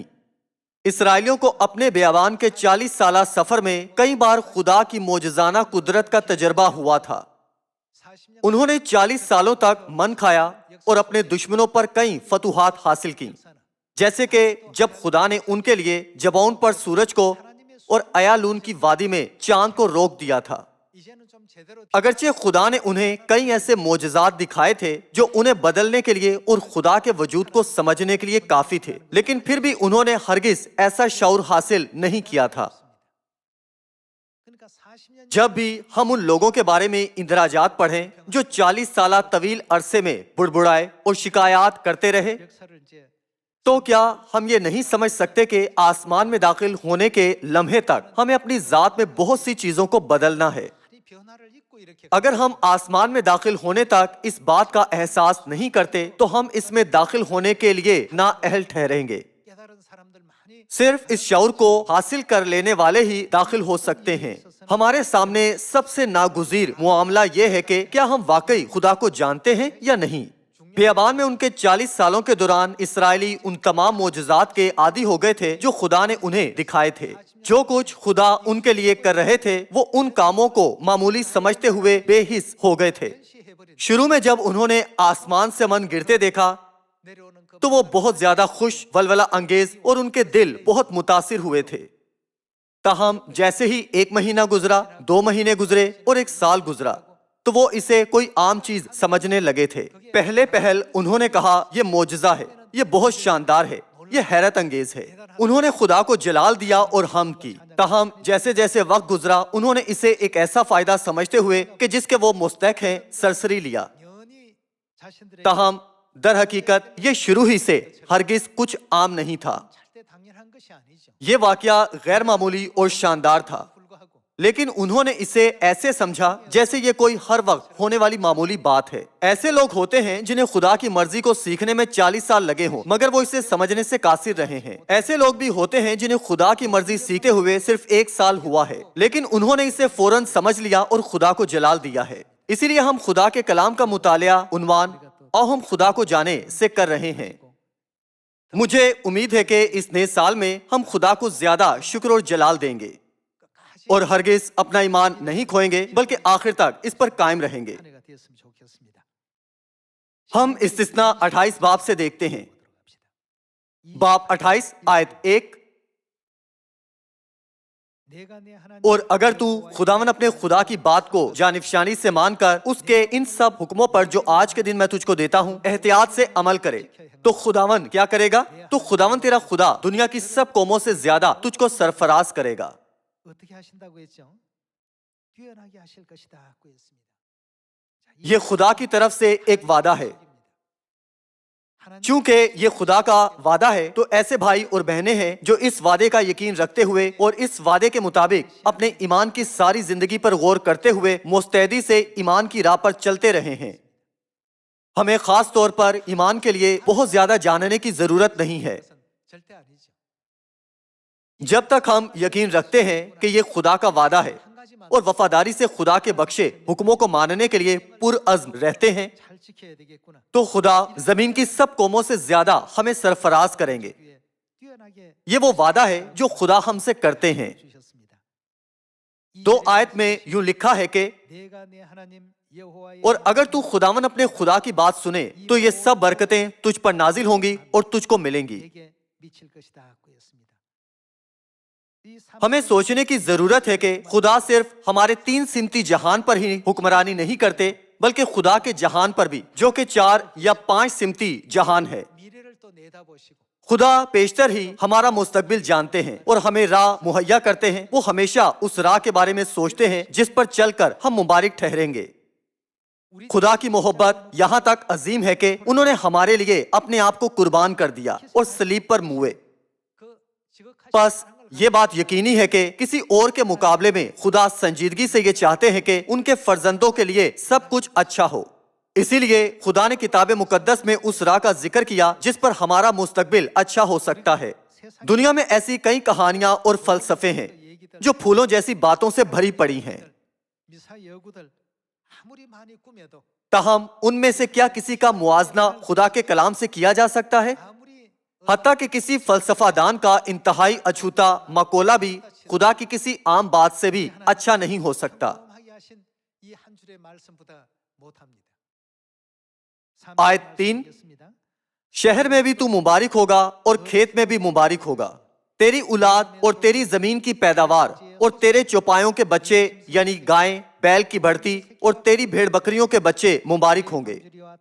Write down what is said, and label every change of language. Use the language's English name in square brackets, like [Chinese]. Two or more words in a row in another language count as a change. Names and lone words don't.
[Urdu] اسرائیلیوں کو اپنے بیابان کے 40 سالہ سفر میں کئی بار خدا کی معجزانہ قدرت کا تجربہ ہوا تھا۔ [Korean] 40년 [Urdu] انہوں نے 40 سالوں تک من کھایا اور اپنے دشمنوں پر کئی فتوحات حاصل کی، جیسے کہ جب خدا نے ان کے لیے جبون پر سورج کو اور ایالون کی وادی میں چاند کو روک دیا تھا۔ [Korean] 이제는 좀 제대로 [Urdu] اگرچہ خدا نے انہیں کئی ایسے معجزات دکھائے تھے جو انہیں بدلنے کے لیے اور خدا کے وجود کو سمجھنے کے لیے کافی تھے، لیکن پھر بھی انہوں نے ہرگز ایسا شعور حاصل نہیں کیا تھا۔ [Korean] 그러니까 40년 [Urdu] جب بھی ہم ان لوگوں کے بارے میں اندراجات پڑھیں جو 40 سالہ طویل عرصے میں بڑبڑائے اور شکایات کرتے رہے، [Korean] 역사를 이제 [Urdu] تو کیا ہم یہ نہیں سمجھ سکتے کہ آسمان میں داخل ہونے کے لمحے تک ہمیں اپنی ذات میں بہت سی چیزوں کو بدلنا ہے؟ [Korean] 이 변화를 잊고 이렇게 [Urdu] اگر ہم آسمان میں داخل ہونے تک اس بات کا احساس نہیں کرتے تو ہم اس میں داخل ہونے کے لیے نااہل ٹھہریں گے۔ [Korean] 깨달은 사람들 많이 [Urdu] صرف اس شعور کو حاصل کر لینے والے ہی داخل ہو سکتے ہیں۔ ہمارے سامنے سب سے ناگزیر معاملہ یہ ہے کہ کیا ہم واقعی خدا کو جانتے ہیں یا نہیں۔ بیابان میں ان کے 40 سالوں کے دوران اسرائیلی ان تمام معجزات کے عادی ہو گئے تھے جو خدا نے انہیں دکھائے تھے۔ جو کچھ خدا ان کے لیے کر رہے تھے وہ ان کاموں کو معمولی سمجھتے ہوئے بے حس ہو گئے تھے۔ [Korean] 시해버린 [Urdu] شروع میں جب انہوں نے آسمان سے من گرتے دیکھا [Korean] 내려오는 그 [Urdu] تو وہ بہت زیادہ خوش، ولولہ انگیز اور ان کے دل بہت متاثر ہوئے تھے۔ تاہم جیسے ہی 1 مہینہ گزرا، 2 مہینے گزرے اور 1 سال گزرا تو وہ اسے کوئی عام چیز سمجھنے لگے تھے۔ پہلے پہل انہوں نے کہا یہ معجزہ ہے، یہ بہت شاندار ہے، یہ حیرت انگیز ہے۔ انہوں نے خدا کو جلال دیا اور حمد کی۔ تاہم جیسے جیسے وقت گزرا انہوں نے اسے ایک ایسا فائدہ سمجھتے ہوئے کہ جس کے وہ مستحق ہیں سرسری لیا۔ [Korean] 영원히 자신들의 [Urdu] تاہم در حقیقت یہ شروع ہی سے ہرگز کچھ عام نہیں تھا۔ [Korean] 찰때 당연히 당연한 것이 아니죠. [Urdu] یہ واقعہ غیر معمولی اور شاندار تھا، [Korean] 불구하고 [Urdu] لیکن انہوں نے اسے ایسے سمجھا جیسے یہ کوئی ہر وقت ہونے والی معمولی بات ہے۔ ایسے لوگ ہوتے ہیں جنہیں خدا کی مرضی کو سیکھنے میں 40 سال لگے ہوں مگر وہ اسے سمجھنے سے قاصر رہے ہیں۔ ایسے لوگ بھی ہوتے ہیں جنہیں خدا کی مرضی سیکھتے ہوئے صرف 1 سال ہوا ہے لیکن انہوں نے اسے فوراً سمجھ لیا اور خدا کو جلال دیا ہے۔ اسی لیے ہم خدا کے کلام کا مطالعہ عنوان اور ہم خدا کو جانے سے کر رہے ہیں۔ مجھے امید ہے کہ اس نئے سال میں ہم خدا کو زیادہ شکر اور جلال دیں گے اور ہرگز اپنا ایمان نہیں کھوئیں گے بلکہ آخر تک اس پر قائم رہیں گے۔ [Korean] 한 해가 되었으면 좋겠습니다. [Urdu] ہم استثنا 28 باب سے دیکھتے ہیں۔ باب 28 آیت 1، [Korean] 내가 내 하나님 [Urdu] اور اگر تو خداوند اپنے خدا کی بات کو جانفشانی سے مان کر اس کے ان سب حکموں پر جو آج کے دن میں تجھ کو دیتا ہوں احتیاط سے عمل کرے تو خداوند کیا کرے گا؟ تو خداوند تیرا خدا دنیا کی سب قوموں سے زیادہ تجھ کو سرفراز کرے گا۔ [Korean] 어떻게 하신다고 했죠? 뛰어나게 하실 것이다고 했습니다. 자, 이 [Urdu] یہ خدا کی طرف سے ایک وعدہ ہے۔ [Korean] 하나님 [Urdu] چونکہ یہ خدا کا وعدہ ہے تو ایسے بھائی اور بہنیں ہیں جو اس وعدے کا یقین رکھتے ہوئے اور اس وعدے کے مطابق اپنے ایمان کی ساری زندگی پر غور کرتے ہوئے مستعدی سے ایمان کی راہ پر چلتے رہے ہیں۔ ہمیں خاص طور پر ایمان کے لیے بہت زیادہ جاننے کی ضرورت نہیں ہے۔ [Korean] 절대 아니죠. [Urdu] جب تک ہم یقین رکھتے ہیں کہ یہ خدا کا وعدہ ہے [Korean] 한 가지만 [Urdu] اور وفاداری سے خدا کے بخشے حکموں کو ماننے کے لیے پرعزم رہتے ہیں [Korean] 잘 지켜야 되겠구나. [Urdu] تو خدا زمین کی سب قوموں سے زیادہ ہمیں سرفراز کریں گے۔ [Korean] 위해 뛰어나게 [Urdu] یہ وہ وعدہ ہے جو خدا ہم سے کرتے ہیں۔ [Korean] 주셨습니다. 이 [Urdu] 2 آیت میں یوں لکھا ہے کہ [Korean] 내가 내 하나님 여호와의 [Urdu] اور اگر تو خداوند اپنے خدا کی بات سنے تو یہ سب برکتیں تجھ پر نازل ہوں گی اور تجھ کو ملیں گی۔ [Korean] 내게 미칠 것이다고 했습니다. 이 [Urdu] ہمیں سوچنے کی ضرورت ہے کہ خدا صرف ہمارے 3 سمتی جہان پر ہی حکمرانی نہیں کرتے بلکہ خدا کے جہان پر بھی جو کہ 4 یا 5 سمتی جہان ہے۔ [Korean] 미래를 또 내다보시고 [Urdu] خدا پیشتر ہی ہمارا مستقبل جانتے ہیں اور ہمیں راہ مہیا کرتے ہیں۔ وہ ہمیشہ اس راہ کے بارے میں سوچتے ہیں جس پر چل کر ہم مبارک ٹھہریں گے۔ خدا کی محبت یہاں تک عظیم ہے کہ انہوں نے ہمارے لیے اپنے آپ کو قربان کر دیا اور صلیب پر موئے۔ [Korean] 그 지극하신 [Urdu] بس یہ بات یقینی ہے کہ کسی اور کے مقابلے میں خدا سنجیدگی سے یہ چاہتے ہیں کہ ان کے فرزندوں کے لیے سب کچھ اچھا ہو۔ اسی لیے خدا نے کتاب مقدس میں اس راہ کا ذکر کیا جس پر ہمارا مستقبل اچھا ہو سکتا ہے۔ دنیا میں ایسی کئی کہانیاں اور فلسفے ہیں جو پھولوں جیسی باتوں سے بھری پڑی ہیں، [Korean] 미사 여구들 아무리 많이 꾸며도 [Urdu] تاہم ان میں سے کیا کسی کا موازنہ خدا کے کلام سے کیا جا سکتا ہے؟ [Korean] 아무리 [Urdu] حتیٰ کہ کسی فلسفہ دان کا انتہائی اچھوتا مقولہ بھی خدا کی کسی عام بات سے بھی اچھا نہیں ہو سکتا۔ [Korean] 경험하게 하신 이 한 줄의 말씀보다 못합니다. [Urdu] آیت 3، شہر میں بھی تو مبارک ہوگا اور کھیت میں بھی مبارک ہوگا، تیری اولاد اور تیری زمین کی پیداوار اور تیرے چوپایوں کے بچے یعنی گائیں بیل کی بڑھتی اور تیری بھیڑ بکریوں کے بچے مبارک ہوں گے۔